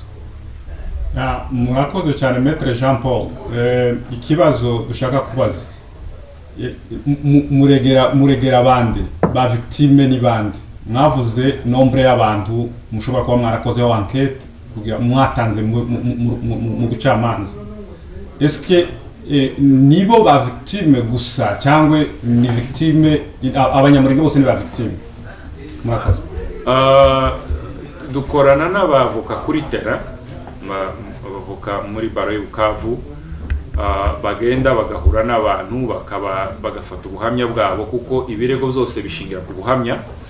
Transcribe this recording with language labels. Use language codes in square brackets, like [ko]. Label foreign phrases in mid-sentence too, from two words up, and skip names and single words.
[rw] Murakoze cyane Maître Jean Paul. Ikibazo dushaka kubaza, muregera abandi ba victime ni bandi, mwavuze nombre y'abantu mushobora kuba mwarakozeho enquête kugira mwatanze mu gucamanza. [fr] Est-ce que [rw] nibo ba victime gusa cyangwa ni victime abanyamurenge bose ni ba victime? Murakoze. Dukorana n'abavoka kuri terrain, abavoka muri baro y'Ubukavu, bagenda bagahura n'abantu bagafata ubuhamya bwabo, kuko ibirego byose bishingira ku buhamya.